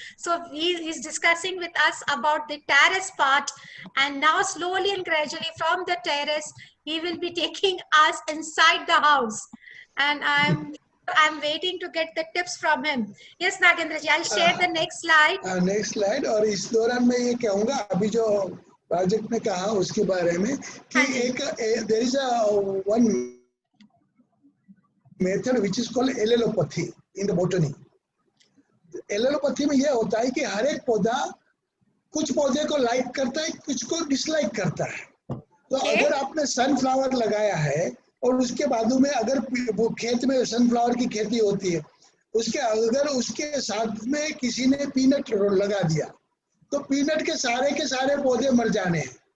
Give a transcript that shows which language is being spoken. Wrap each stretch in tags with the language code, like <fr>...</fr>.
<en>So he is discussing with us about the terrace part, and now slowly and gradually from the terrace, he will be taking us inside the house. And I'm waiting to get the tips from him. Yes, Nagendra ji, I'll share the next slide. Next slide.</en> <hi>और इस दौरान मैं ये कहूंगा, अभी जो project ने कहा उसके बारे में, कि एक</hi> <en>There is a one method which is called allelopathy in the botany.</en> <hi>Allopathy में यह होता है कि हर एक पौधा कुछ पौधे को लाइक करता है, कुछ को डिसलाइक करता है। तो अगर आपने सनफ्लावर लगाया है और उसके बाजू में अगर वो खेत में सनफ्लावर की खेती होती है, उसके साथ में किसी ने पीनट लगा दिया तो पीनट के सारे पौधे मर जाने हैं।</hi>